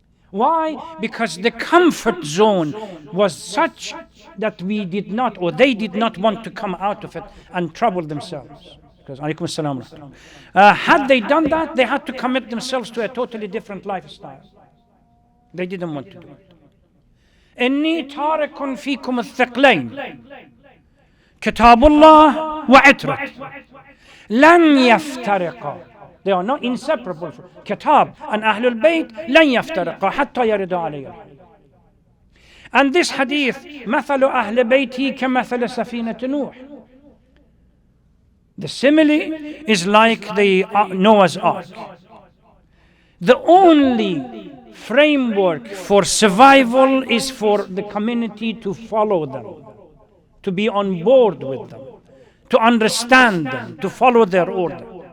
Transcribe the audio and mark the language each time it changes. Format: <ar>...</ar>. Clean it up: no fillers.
<en>Why? Because the comfort zone was such that we did not, or they did not want to come out of it and trouble themselves. Because</en> <ar>alaykum as-salam.</ar> <en>Had they done that, they had to commit themselves to a totally different lifestyle. They didn't want to do it.</en> <ar>إني تارك فيكم الثقلين كتاب الله وعترة لن يفترقا.</ar> <en>They are not inseparable.</en> <ar>Kitab and Ahlul Bayt لن يفترقا حتى يرد علي.</ar> <en>And this hadith,</en> <ar>مثل أهل بيتي كمثل سفينة نوح.</ar> <en>The simile is like the Noah's Ark. The only framework for survival is for the community to follow them, to be on board with them, to understand them, to follow their order.</en>